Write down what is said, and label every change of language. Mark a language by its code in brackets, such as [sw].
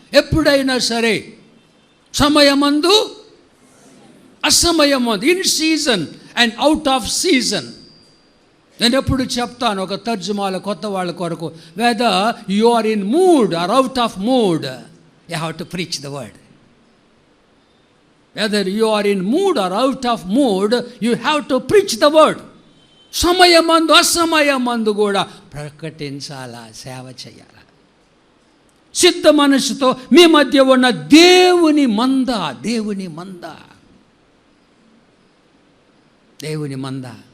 [te] ఎప్పుడైనా సరే, సమయమందు అసమయమందు, [en] In season and out of season. [te] నేను ఎప్పుడు చెప్తాను ఒక తర్జుమాల కొత్త వాళ్ళ కొరకు, [en] Whether you are in mood or out of mood, you have to preach the word. Whether you are in mood or out of mood, you have to preach the word. [te] సమయమందు అసమయమందు కూడా ప్రకటించాలా, సేవ చేయాలా. సిద్ధ మనసుతో మీ మధ్య ఉన్న దేవుని మంద, దేవుని మంద, దేవుని మంద.